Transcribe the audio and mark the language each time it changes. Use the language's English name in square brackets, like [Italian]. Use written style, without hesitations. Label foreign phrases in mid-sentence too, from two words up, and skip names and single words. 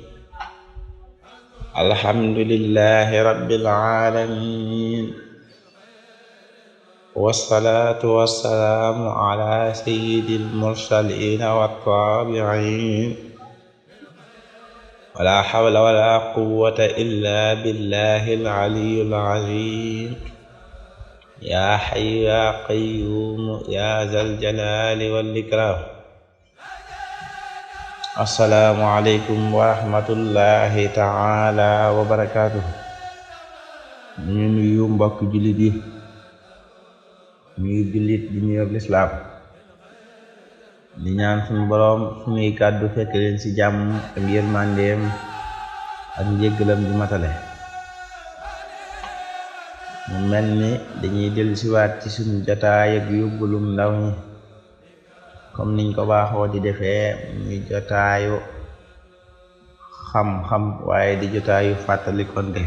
[Arabic] الحمد لله رب العالمين، والصلاة والسلام على سيد المرسلين والتابعين، ولا حول ولا قوة إلا بالله العلي العظيم. يا حي يا قيوم يا ذا الجلال والإكرام. السلام عليكم ورحمة الله تعالى وبركاته. [Wolof] ñu nuyu mbokk jullit yi, ñuy jullit di nuyu lislaam, di ñaan suñu boroom suñuy kàddu fekk leen ci jàmm ak yërmandeem ak njéggalam di matale. mu mel ni dañuy dellu siwaat ci suñu jotaay ak yóbbulum ndaw ñi, comme niñ ko baaxoo di defee, muy jotaayu xam-xam waaye di jotaayu fàttalikonte.